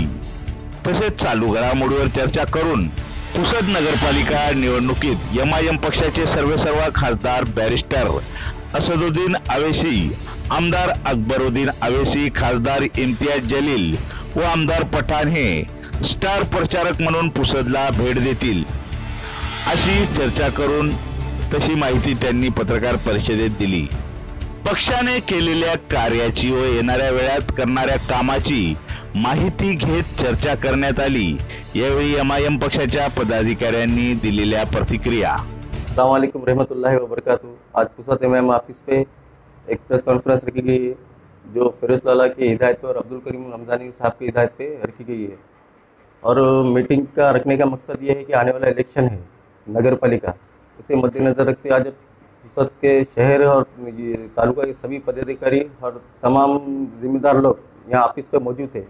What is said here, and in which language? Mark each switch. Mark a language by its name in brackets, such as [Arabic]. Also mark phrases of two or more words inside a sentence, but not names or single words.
[Marathi] तसेच चालू घडामोडीवर चर्चा करून पुसद नगरपालिका निवडणुकीत MIM पक्षाचे सर्वेसर्वा खासदार बॅरिस्टर असदुद्दीन अवैसी, आमदार अकबरुद्दीन अवैसी, खासदार इम्तियाज जलील व आमदार पठाण हे स्टार प्रचारक म्हणून पुसदला भेट देतील अशी चर्चा करून तशी माहिती त्यांनी पत्रकार परिषदेत दिली। पक्षाने केलेल्या कार्याची व येणाऱ्या वेळात करणाऱ्या कामाची माहिती घेत चर्चा करण्यात आली। यावेळी MIM पक्षाच्या पदाधिकाऱ्यांनी दिलेल्या प्रतिक्रिया। [Arabic] السلام عليكم ورحمة الله وبركاته. [Hindi] आज पुसद MIM ऑफिस पे एक [English] press conference [Hindi] रखी गई है जो फिरोज लाला की हिदायत पर, अब्दुल करीम रमजानी साहब की हिदायत पे रखी गई है। और मीटिंग का रखने का मकसद ये है कि आने वाला इलेक्शन है नगर पालिका, उसे मद्देनज़र रखते आज पुसद के शहर और तालुका के सभी पदाधिकारी और तमाम जिम्मेदार लोग यहाँ ऑफिस पे मौजूद थे।